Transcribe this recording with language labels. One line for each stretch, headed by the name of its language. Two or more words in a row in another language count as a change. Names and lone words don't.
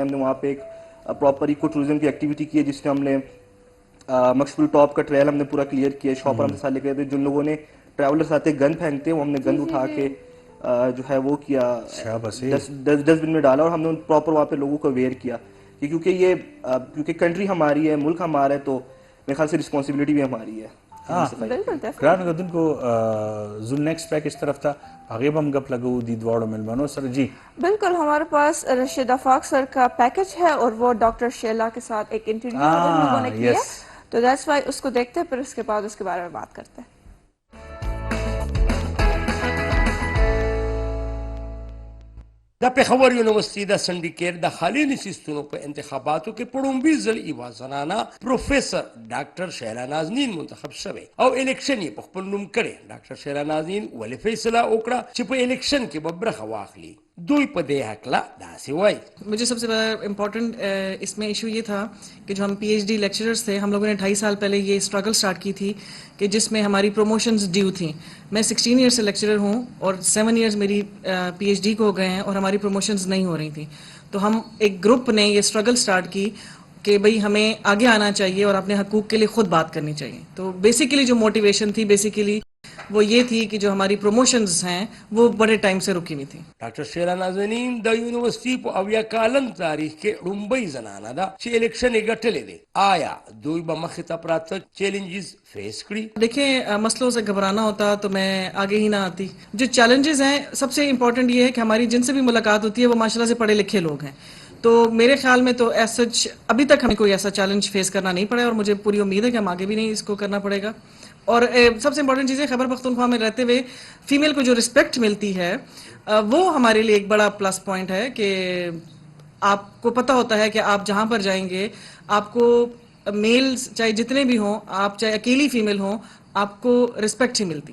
Urdu: ہم نے وہاں پہ ایک
English: proper eco tourism
Urdu: کی ایکٹیویٹی کی ہے جس میں ہم نے مقصبل ٹاپ کا ٹریل ہم نے پورا کلیئر کیا. شاپر ہم ساتھ لے گئے تھے. جن لوگوں نے ٹریولرس آتے گن پھینکتے ہیں وہ ہم نے گن اٹھا کے جو ہے وہ کیا
English: dust bin
Urdu: میں ڈالا اور ہم نے پراپر وہاں پہ لوگوں کو اویئر کیا کیونکہ کنٹری ہماری ہے، ملک ہمارا ہے تو میرے خیال سے رسپانسبلٹی بھی ہماری ہے.
Pashto: ګرانو کتونکو زون
English: next package
Pashto: طرف ته هغې به هم ګپ لګو دي دواړو مېلمنو سره.
Urdu: جی بالکل ہمارے پاس رشید آفاق سر کا پیکج ہے اور وہ ڈاکٹر شیلا کے ساتھ ایک انٹرویو ان لوگوں نے کیا تو
English: that's why
Urdu: اس کو دیکھتے ہیں پھر اس کے بعد اس کے بارے میں بات کرتے ہیں.
Pashto: د پېښور یونیورسټي د سنډیکیټ د خالي نشستونو په انتخاباتو کې په لومړي ځل یوه زنانه پروفیسر ډاکټر شیلا نازنین منتخب شوی او الیکشن یې په خپل نوم کړی. ډاکټر شیلا نازنین ولې فیصله وکړه چې په الیکشن کې به برخه واخلي؟ دوی په دې هکله داسې وایي.
Urdu: مجھے سب سے بڑا امپورٹنٹ اس میں ایشو یہ تھا کہ جو ہم
English: PhD lecturers
Urdu: تھے ہم لوگوں نے 2.5 سال پہلے یہ
English: struggle start
Urdu: کی تھی کہ جس میں ہماری
English: promotions due
Urdu: تھیں. میں 16 ایئر سے لیکچرر ہوں اور 7 ایئرز میری PhD کو ہو گئے ہیں اور ہماری پروموشنز نہیں ہو رہی تھیں. تو ہم ایک گروپ نے یہ
English: struggle start
Urdu: کی کہ بھئی ہمیں آگے آنا چاہیے اور اپنے حقوق کے لیے خود بات کرنی چاہیے. تو بیسیکلی جو موٹیویشن تھی بیسیکلی وہ یہ تھی کہ جو ہماری پروموشنز ہیں وہ بڑے ٹائم سے رکی ہوئی تھی.
Pashto: ډاکټر شیلا نازنین د یونیورسيټي په اویا کالم تاریخ کې لومبۍ زنانه ده چې الیکشن یې ګټلې دي. آیا دوی به مخې ته پراته
English: challenges face
Pashto: کړي؟
Urdu: دیکھیں مسئلوں سے گھبرانا ہوتا تو میں آگے ہی نہ آتی. جو چیلنجز ہیں سب سے امپورٹنٹ یہ ہے کہ ہماری جن سے بھی ملاقات ہوتی ہے وہ ماشاءاللہ سے پڑھے لکھے لوگ ہیں. تو میرے خیال میں تو ایسا ابھی تک ہمیں کوئی ایسا
English: challenge face
Urdu: کرنا نہیں پڑا اور مجھے پوری امید ہے کہ ہم آگے بھی نہیں اس کو کرنا پڑے گا. اور سب سے امپورٹنٹ چیز ہے خیبر پختونخوا میں رہتے ہوئے فیمیل کو جو رسپیکٹ ملتی ہے وہ ہمارے لیے ایک بڑا
English: plus point
Urdu: ہے کہ آپ کو پتہ ہوتا ہے کہ آپ جہاں پر جائیں گے آپ کو میلز چاہے جتنے بھی ہوں, آپ چاہے اکیلی فیمیل ہوں, آپ کو رسپیکٹ ہی ملتی.